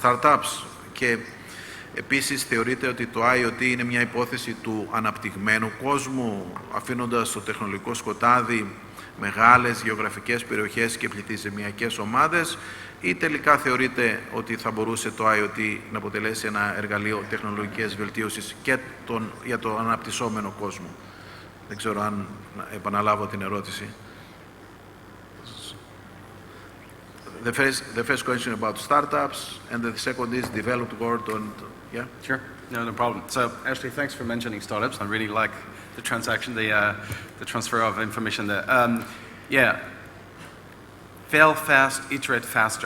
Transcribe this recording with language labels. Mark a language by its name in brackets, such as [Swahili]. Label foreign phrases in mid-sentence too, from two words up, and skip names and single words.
[Greek] startups, και επίσης θεωρείτε ότι το IoT είναι μια υπόθεση του αναπτυγμένου κόσμου, αφήνοντας το τεχνολογικό σκοτάδι μεγάλες γεωγραφικές περιοχές και πληθυσμιακές ομάδες, ή τελικά θεωρείτε ότι θα μπορούσε το IoT να αποτελέσει ένα εργαλείο τεχνολογικής βελτίωσης και για το αναπτυσσόμενο κόσμο? Δεν ξέρω αν επαναλάβω την ερώτηση. [English] The first question about startups, and the second is developed world. Yeah? Sure. No problem. So, actually, thanks for mentioning startups. I really like the transaction, the transfer of information there. Fail fast, iterate faster.